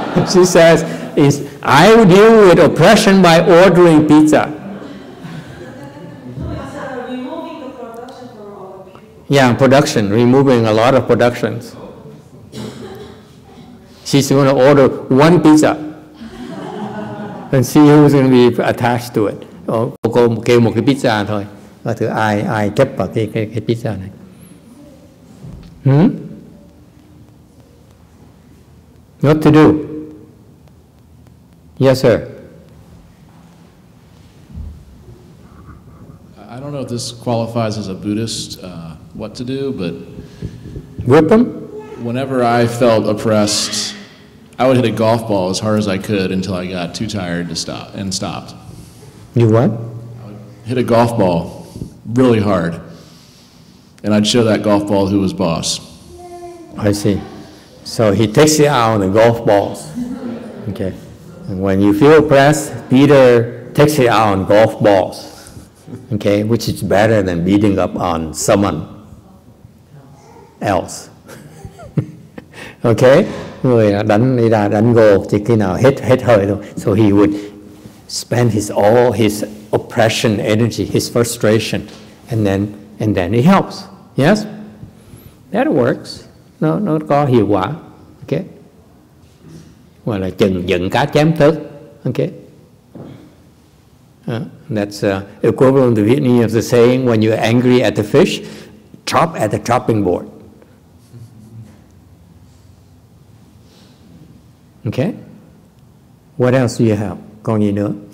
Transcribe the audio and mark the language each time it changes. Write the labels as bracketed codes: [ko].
[en] She says, I would deal with oppression by ordering pizza. Removing the production from our people. Yeah, production, removing a lot of productions. She's going to order one pizza and see who's going to be attached to it. [vi] Cô kêu một cái pizza thôi. Và thử ai chấp vào cái pizza này. [en] What to do? Yes, sir. I don't know if this qualifies as a Buddhist, what to do, but... Whip them? whenever I felt oppressed, I would hit a golf ball as hard as I could until I got too tired to stop and stopped. You what? I would hit a golf ball really hard, and I'd show that golf ball who was boss. I see. So he takes you out on the golf balls. Okay. And when you feel oppressed, Peter takes you out on golf balls. Okay, which is better than beating up on someone else. [vi] Okay, người đánh đi ra đánh gồ chỉ khi nào hết hơi thôi. [en] So he would spend all his oppression energy, his frustration, and then it helps. Yes, that works. [vi] Nó có hiệu quả. Okay, gọi là giận cá chém thớt. [en] Okay. That's equivalent to Vietnamese of the saying, when you're angry at the fish, chop at the chopping board. Okay? What else do you have? [vi] Còn gì nữa?